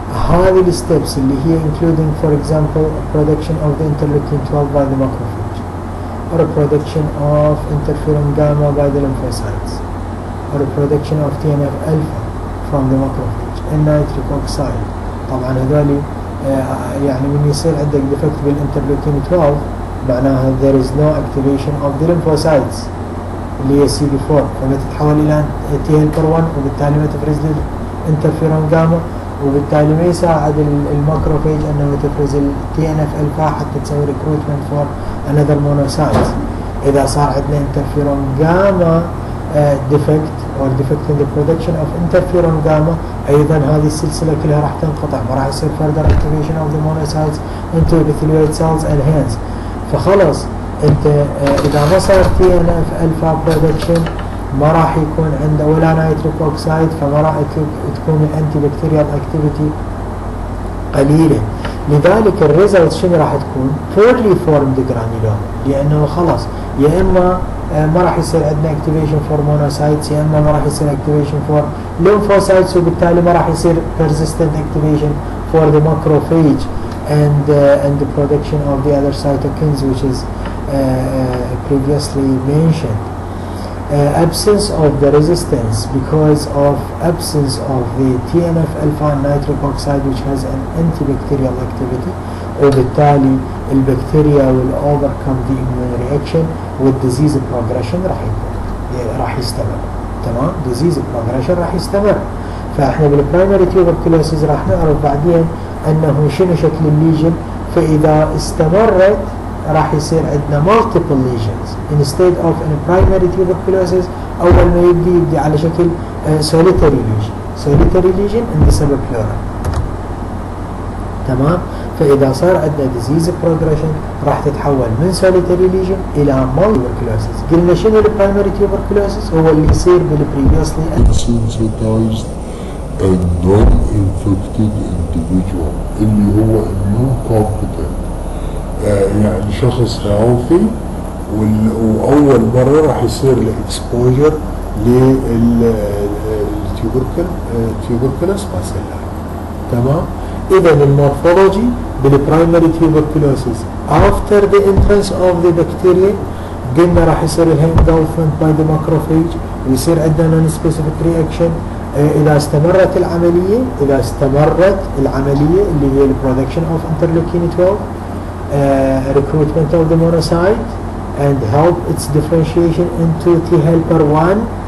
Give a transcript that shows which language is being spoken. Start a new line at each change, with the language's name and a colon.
Arabic: هذه الsteps اللي هي
English: including for example production of the interleukin 12 by the macrophage, or a production of interferon gamma by the lymphocytes, or a production of TNF alpha from the macrophage and nitric oxide.
Arabic: طبعا هذول يعني من يصير عندك defect بالinterleukin 12 معناها
English: there is no activation of the lymphocytes
Arabic: اللي هي CD4، فما تتحول إلى T helper 1 وبالتالي ما تفرز الانترفيرون جاما، وبالتالي ما يساعد الماكروفاج أنه تفرز TNF alpha حتى تسوي
English: recruitment for another monocytes.
Arabic: إذا صار عندنا
English: interferon gamma defect or defect in the production of interferon gamma،
Arabic: أيضا هذه السلسلة كلها راح تنقطع، ما راح يصير
English: further activation of the monocytes into epithelioid cells and hence
Arabic: فخلص انت اذا ما صار
English: TNF alpha production
Arabic: ما راح يكون عنده ولا نيتريك اوكسايد، فما راح تكون الانتي بكتيريال اكتيفيتي قليله. لذلك الريزلت شنو راح تكون؟
English: poorly formed granuloma،
Arabic: لانه خلاص يا اما ما راح يصير عندنا
English: activation for monocytes،
Arabic: يا اما ما راح يصير
English: activation for lymphocytes،
Arabic: وبالتالي ما راح يصير
English: persistent activation for the macrophage and the production of the other cytokines which is previously mentioned. Absence of the resistance because of absence of the TNF alpha and nitric oxide which has an antibacterial activity،
Arabic: وبالتالي البكتيريا
English: will overcome the immune reaction with disease progression
Arabic: راح يستمر. تمام،
English: disease progression
Arabic: راح يستمر. فاحنا بالبرايمري tuberculosis راح نعرف بعدين انه شنو شكل الليجن، فاذا استمرت راح يصير عندنا
English: multiple lesions instead of in primary tuberculosis
Arabic: اول ما يبدي على شكل
English: solitary lesion in the subpleural.
Arabic: تمام، فاذا صار عندنا
English: disease progression
Arabic: راح تتحول من
English: solitary lesion
Arabic: الى tuberculosis. قلنا شنو البرايمري tuberculosis؟ هو اللي يصير بالpreviously
English: sensitized and non-infected individual
Arabic: اللي هو
English: immune competent،
Arabic: يعني شخص healthy وأول مرة راح يصير له exposure للتيوبركلوس باسيلا. تمام، إذا المورفولوجي
English: بالبرايمري tuberculosis after the entrance of the bacteria
Arabic: قلنا راح يصير لها
English: engulfment by the macrophage
Arabic: ويصير عندنا
English: non specific reaction.
Arabic: إذا استمرت العملية اللي هي
English: production of interleukin 12 recruitment of the monocyte and help its differentiation into T helper 1.